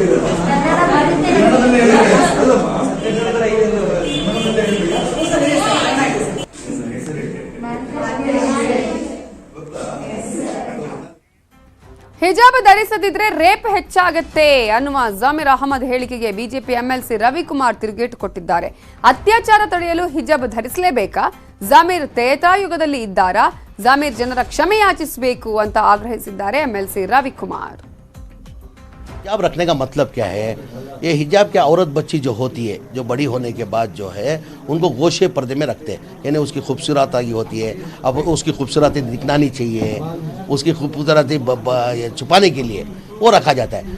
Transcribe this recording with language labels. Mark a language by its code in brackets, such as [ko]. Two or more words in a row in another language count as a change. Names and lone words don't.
[kn] ಹಿಜಾಬ್ ಧರಿಸದಿದ್ರೆ ರೇಪ್ ಹೆಚ್ಚಾಗತ್ತೆ ಅನ್ನುವ ಜಮೀರ್ ಅಹಮದ್ ಹೇಳಿಕೆಗೆ ಬಿಜೆಪಿ ಎಂಎಲ್ಸಿ ರವಿಕುಮಾರ್ ತಿರುಗೇಟು ಕೊಟ್ಟಿದ್ದಾರೆ. ಅತ್ಯಾಚಾರ ತಡೆಯಲು ಹಿಜಾಬ್ ಧರಿಸಲೇಬೇಕಾ? ಜಮೀರ್ ತ್ರೇತಾಯುಗದಲ್ಲಿ ಇದ್ದಾರಾ? ಜಮೀರ್ ಜನರ ಕ್ಷಮೆ ಯಾಚಿಸಬೇಕು ಅಂತ ಆಗ್ರಹಿಸಿದ್ದಾರೆ ಎಂಎಲ್ಸಿ ರವಿಕುಮಾರ್. [hi] हिजाब रखने का मतलब क्या है? ये हिजाब क्या, औरत बच्ची जो होती है, जो बड़ी होने के बाद जो है उनको गोशे पर्दे में रखते हैं, यानी उसकी खूबसूरती होती है. अब उसकी खूबसूरती दिखना नहीं चाहिए, उसकी खूबसूरती छुपाने के लिए वो रखा जाता है.